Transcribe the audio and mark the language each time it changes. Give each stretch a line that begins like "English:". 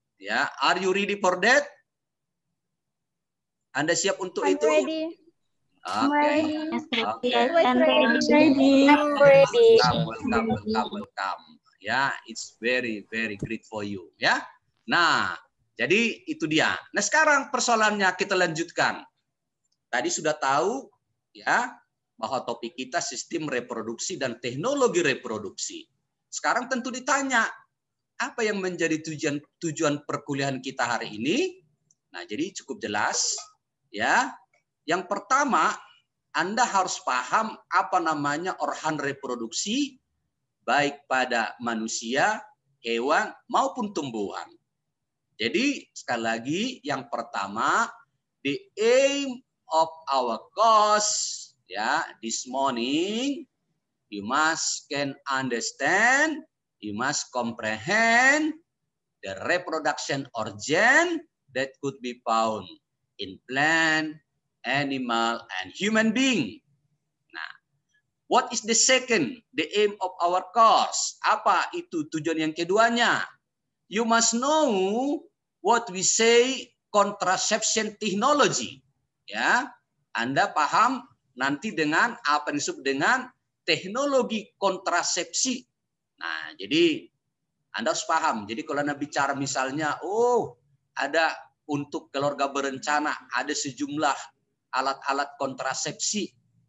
English: Ya, are you ready for that?
Indonesian: Anda siap untuk
English: I'm
Indonesian: itu?
English: ready.
Indonesian: Oke.
English: I'm ready. Welcome. Ya, it's very great for you.
Indonesian: Ya. Nah, jadi itu dia. Nah, sekarang persoalannya kita lanjutkan. Tadi sudah tahu ya bahwa topik kita sistem reproduksi dan teknologi reproduksi. Sekarang tentu ditanya, apa yang menjadi tujuan perkuliahan kita hari ini? Nah, jadi cukup jelas ya. Yang pertama, Anda harus paham apa namanya organ reproduksi baik pada manusia, hewan maupun tumbuhan. Jadi sekali lagi yang pertama,
English: the aim of our course ya this morning, you must can understand, you must comprehend the reproduction organ that could be found in plant, animal, and human being. Nah, what is the second? The aim of our course.
Indonesian: Apa itu tujuan yang keduanya?
English: You must know what we say contraception technology.
Indonesian: Ya, Anda paham nanti dengan apa yang disebut dengan teknologi kontrasepsi. Nah, jadi Anda harus paham. Jadi kalau Anda bicara misalnya, oh ada untuk keluarga berencana, ada sejumlah alat-alat kontrasepsi.